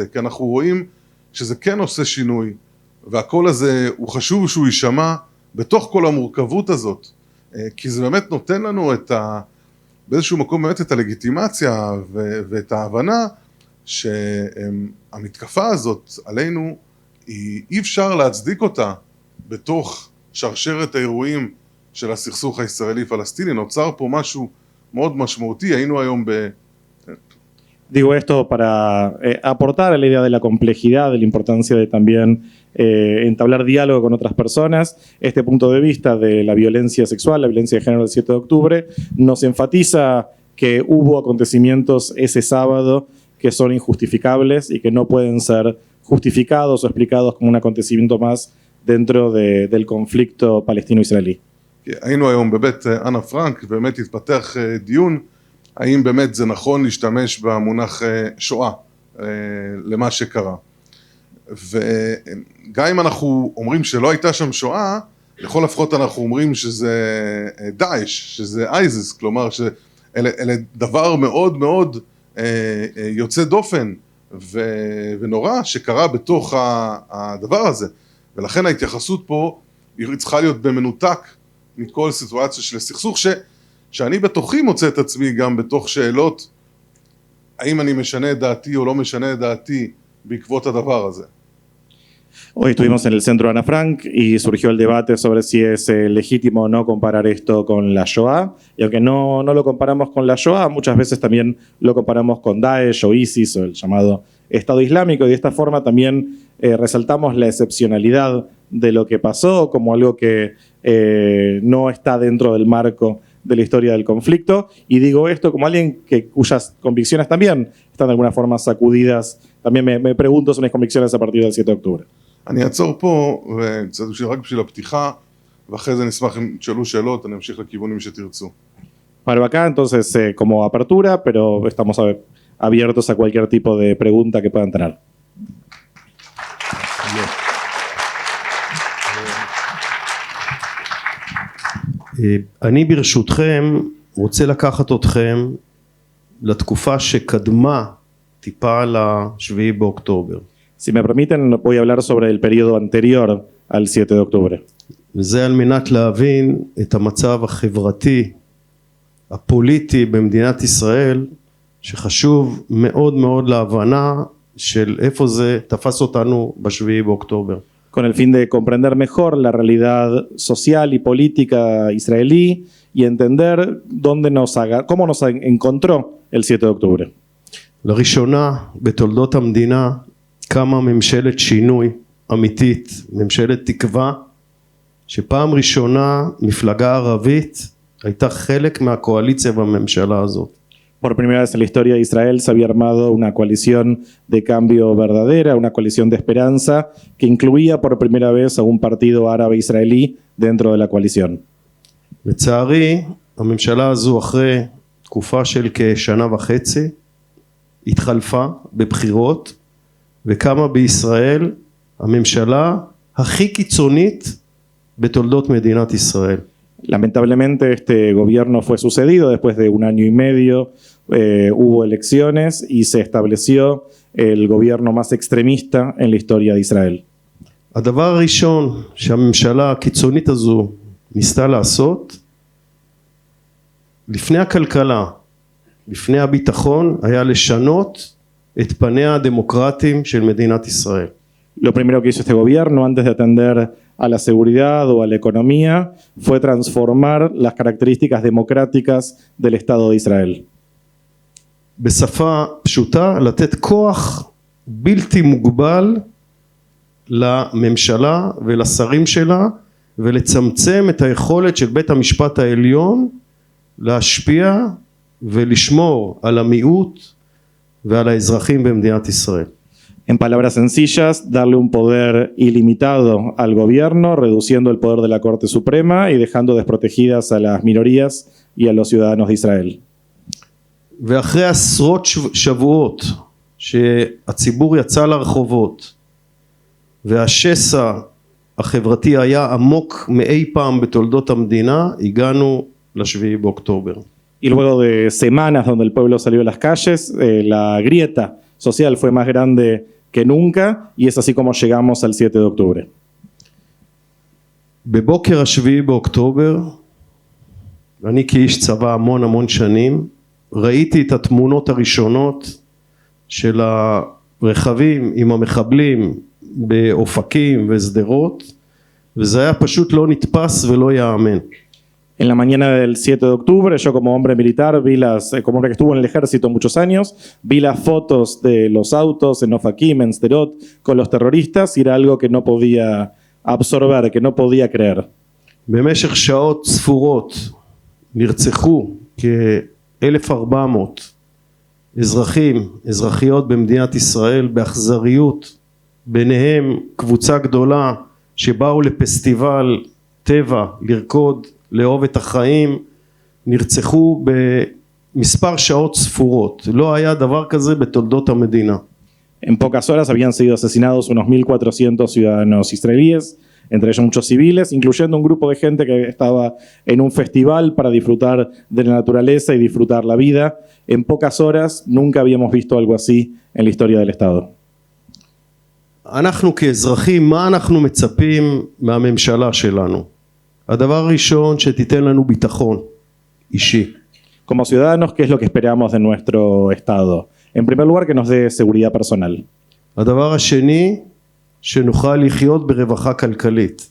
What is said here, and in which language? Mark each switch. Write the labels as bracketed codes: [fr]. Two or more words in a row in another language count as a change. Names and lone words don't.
[he] כי אנחנו רואים שזה כן עושה שינוי, והקול הזה הוא חשוב שהוא יישמע בתוך כל המורכבות הזאת, כי זה באמת נותן לנו באיזשהו מקום באמת את הלגיטימציה ואת ההבנה שהמתקפה הזאת עלינו, אי אפשר להצדיק אותה בתוך שרשרת האירועים של הסכסוך הישראלי-פלסטיני. נוצר פה משהו מאוד משמעותי. היינו היום [es] Digo esto para aportar a la idea de la complejidad, de la importancia de también entablar diálogo con otras personas. Este punto de vista de la violencia sexual, la violencia de género del 7 de octubre, nos enfatiza que hubo acontecimientos ese sábado que son injustificables y que no pueden ser justificados o explicados como un acontecimiento más dentro del conflicto palestino-israelí. [he] היינו היום בבית אנה פרנק, באמת התפתח דיון האם באמת זה נכון להשתמש במונח שואה למה שקרה. וגם אם אנחנו אומרים שלא הייתה שם שואה, לכל הפחות אנחנו אומרים שזה דאעש, שזה אייזס, כלומר שאלה דבר מאוד מאוד יוצא דופן ונורא שקרה בתוך הדבר הזה, ולכן ההתייחסות פה היא צריכה להיות במנותק מכל סיטואציה של סכסוך, שאני בתוכי מוצא את עצמי גם בתוך שאלות, האם אני משנה את דעתי o לא משנה את דעתי בעקבות הדבר הזה. [es] Hoy estuvimos en el centro Ana Frank y surgió el debate sobre si es legítimo o no comparar esto con la Shoah. Y aunque no lo comparamos con la Shoah, muchas veces también lo comparamos con Daesh o ISIS o el llamado Estado Islámico. Y de esta forma también resaltamos la excepcionalidad de lo que pasó como algo que no está dentro del marco de la historia del conflicto. Y digo esto como alguien cuyas convicciones también están de alguna forma sacudidas. También me pregunto sobre mis convicciones a partir del 7 de octubre. [he] אני אעצור פה, רק בשביל הפתיחה, ואחרי זה נשמח אם תשאלו שאלות, אני אמשיך לכיוונים שתרצו. [es] Paro acá, entonces, como apertura, pero estamos abiertos a cualquier tipo de pregunta que puedan tener. [he] אני ברשותכם רוצה לקחת אתכם לתקופה שקדמה טיפה ל-7 באוקטובר. [es] Si me permiten, voy a hablar sobre el periodo anterior al 7 de octubre. [he] וזה על מנת להבין את המצב החברתי, הפוליטי במדינת ישראל, שחשוב מאוד מאוד להבנה של איפה זה תפס אותנו ב-7 באוקטובר. [es] Con el fin de comprender mejor la realidad social y política israelí y entender cómo nos encontró el 7 de octubre. [he] לראשונה בתולדות המדינה קמה ממשלת שינוי אמיתית, ממשלת תקווה, שפעם ראשונה מפלגה ערבית הייתה חלק מהקואליציה בממשלה הזאת. [es] Por primera vez en la historia de Israel se había armado una coalición de cambio verdadera, una coalición de esperanza que incluía por primera vez a un partido árabe israelí dentro de la coalición. [he] לצערי, הממשלה הזו אחרי תקופה של כשנה וחצי התחלפה בבחירות וקמה בישראל הממשלה הכי קיצונית בתולדות מדינת ישראל. [es] Lamentablemente este gobierno fue sucedido después de un año y medio, hubo elecciones y se estableció el gobierno más extremista en la historia de Israel. [he] הדבר הראשון שהממשלה הקיצונית הזו ניסתה לעשות, לפני הכלכלה, לפני הביטחון, היה לשנות את פניה הדמוקרטיים של מדינת ישראל. [es] Lo primero que hizo este gobierno, antes de atender a la seguridad o a la economía, fue transformar las características democráticas del Estado de Israel. [he] בשפה פשוטה, לתת כוח בלתי מוגבל לממשלה ולשרים שלה, ולצמצם את היכולת של בית המשפט העליון להשפיע ולשמור על המיעוט ועל האזרחים במדינת ישראל. [es] En palabras sencillas, darle un poder ilimitado al gobierno, reduciendo el poder de la Corte Suprema y dejando desprotegidas a las minorías y a los ciudadanos de Israel. [he] ואחרי עשרות שבועות שהציבור יצא לרחובות והשסע החברתי היה עמוק מאי פעם בתולדות המדינה, הגענו ל-7 באוקטובר. [es] Y luego de semanas donde el pueblo salió a las calles, la grieta social fue más grande que nunca y es así como llegamos al 7 de octubre. [he] בבוקר ה-7 באוקטובר, אני כאיש צבא המון שנים, ראיתי את התמונות הראשונות של הרכבים עם המחבלים באופקים ושדרות, וזה היה פשוט לא נתפס ולא יאמן. [es] En la mañana del 7 de octubre, yo como hombre militar, como hombre que estuvo en el ejército muchos años, vi las fotos de los autos en Ofakim, en Sderot, con los terroristas y era algo que no podía absorber, que no podía creer. [he] במשך שעות ספורות נרצחו כ-1,400 אזרחים, אזרחיות במדינת ישראל באכזריות, ביניהם קבוצה גדולה שבאו לפסטיבל טבע לרקוד, לאהוב את החיים, נרצחו במספר שעות ספורות. לא היה דבר כזה בתולדות המדינה. [es] En pocas horas habían sido asesinados unos 1.400 ciudadanos israelíes entre ellos muchos civiles, incluyendo un grupo de gente que estaba en un festival para disfrutar de la naturaleza y disfrutar la vida. En pocas horas nunca habíamos visto algo así en la historia del Estado. [he] אנחנו כאזרחים, מה אנחנו מצפים מהממשלה שלנו? הדבר הראשון שתיתן לנו ביטחון אישי. [es] Como ciudadanos, ¿qué es lo que esperamos de nuestro Estado? En primer lugar, que nos dé seguridad personal. [he] הדבר השני, שנוכל לחיות ברווחה כלכלית.